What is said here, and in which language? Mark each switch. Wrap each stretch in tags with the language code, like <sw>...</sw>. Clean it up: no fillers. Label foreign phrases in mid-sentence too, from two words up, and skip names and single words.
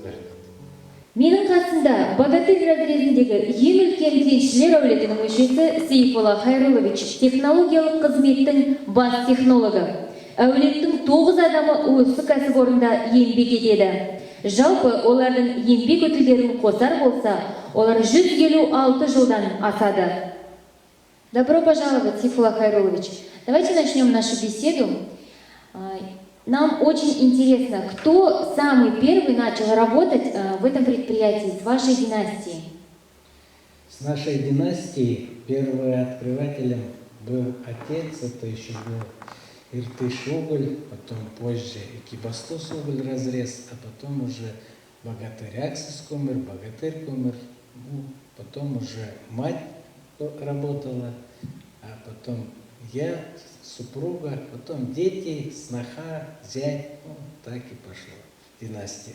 <kk>Менің қасында богатырь разрезіндегі ең үлкен кеншілер әулетінің мүшесі Сейфолла Хайруллович, технологиялық қызметтің бас технологы. Әулеттің 9 адамы осы кәсіпорында еңбек етеді. Жалпы олардың еңбек өтілдерін қосар болса, олар 156 жылдан асады.</kk> <ru>Добро пожаловать, Сейфолла Хайруллович. Давайте начнем нашу беседу. Нам очень интересно, кто самый первый начал работать в этом предприятии, с вашей династии? С нашей династии первым открывателем был отец, это еще был Иртыш уголь, потом позже Экибастуз уголь разрез, а потом уже богатырь Аксис умер, богатырь умер, потом уже мать работала, а потом я, супруга, потом дети, сноха, зять, так и пошло династия.</ru>